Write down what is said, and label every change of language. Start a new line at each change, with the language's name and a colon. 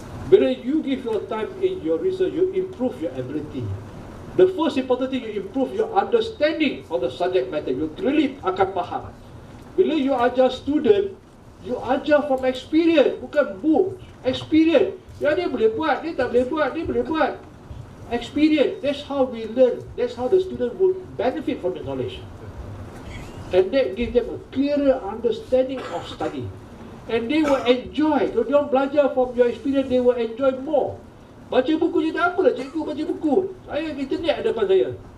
English: Bila you give your time in your research, you improve your ability. The first important thing, you improve your understanding of the subject matter. You really
Malay: akan faham.
English: Bila you ajar student, you ajar from experience, bukan book. Experience.
Malay: Ya dia boleh buat, dia tak boleh buat, dia boleh buat.
English: Experience. That's how we learn. That's how the student will benefit from the knowledge. And that gives them a clearer understanding of study. And they will enjoy.
Malay: Kalau dia belajar
English: from your experience, they will enjoy more.
Malay: Baca buku je tak apalah, cikgu baca buku. Saya internet ada depan saya.